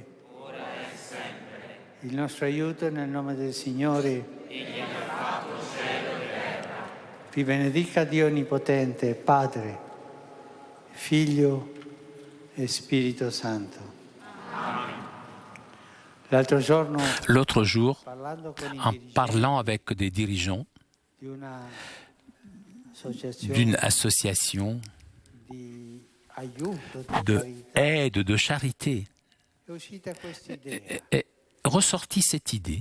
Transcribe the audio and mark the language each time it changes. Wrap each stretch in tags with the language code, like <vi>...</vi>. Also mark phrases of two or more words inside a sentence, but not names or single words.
<it>Ora e sempre. Il nostro aiuto è nel nome del Signore. Egli ha fatto cielo e terra. Vi benedica Dio Onnipotente, Padre, Figlio e Spirito Santo.</it> <fr>L'altro jour, en parlant avec des dirigeants d'une association de aide, de charité, est ressortie cette idée.</fr>